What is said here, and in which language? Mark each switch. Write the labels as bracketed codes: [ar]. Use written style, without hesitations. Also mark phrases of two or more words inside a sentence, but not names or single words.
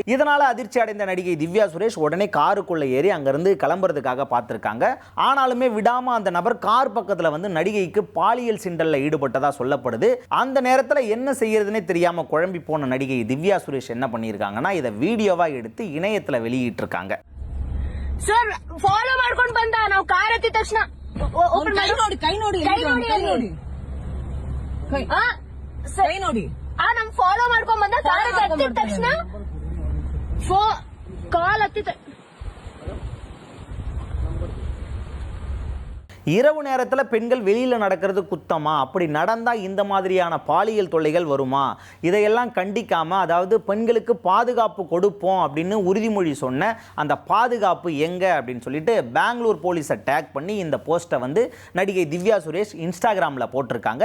[ta] இதனால அதிர்ச்சி அடைந்த நடிகை திவ்யா சுரேஷ் உடனே காருக்குள்ள ஏறி அங்கிருந்து கிளம்புறதுக்காக பார்த்திருக்காங்க. ஆனாலுமே விடாம அந்த நபர் கார் பக்கத்துல வந்து நடிகைக்கு பாலியல் சீண்டல்ல ஈடுபட்டதா சொல்லப்படுது. அந்த நேரத்துல என்ன செய்யறதுன்னே தெரியாம குழம்பி போன நடிகை திவ்யா சுரேஷ் என்ன பண்ணியிருக்காங்கன்னா இதை வீடியோவா எடுத்து இணையத்துல வெளியிட்டு இருக்காங்க. [kn] ಸರ್ ಫಾಲೋ ಮಾಡ್ಕೊಂಡು ಬಂದ ನಾವು ಕಾರ್ ಹತ್ತಿದ ತಕ್ಷಣ ನಮ್ ಫಾಲೋ ಮಾಡ್ಕೊಂಡ್ ಬಂದ ಕಾರ್ ಹತ್ತಿದ ತಕ್ಷಣ ಕಾಲ್ ಹತ್ತಿದ. [ta] இரவு நேரத்தில் பெண்கள் வெளியில் நடக்கிறது குத்தமா, அப்படி நடந்தால் இந்த மாதிரியான பாலியல் தொல்லைகள் வருமா, இதையெல்லாம் கண்டிக்காமல், அதாவது பெண்களுக்கு பாதுகாப்பு கொடுப்போம் அப்படின்னு உறுதிமொழி சொன்ன அந்த பாதுகாப்பு எங்கே அப்படின்னு சொல்லிட்டு பெங்களூர் போலீஸை டேக் பண்ணி இந்த போஸ்ட்டை வந்து நடிகை திவ்யா சுரேஷ் இன்ஸ்டாகிராமில் போட்டிருக்காங்க.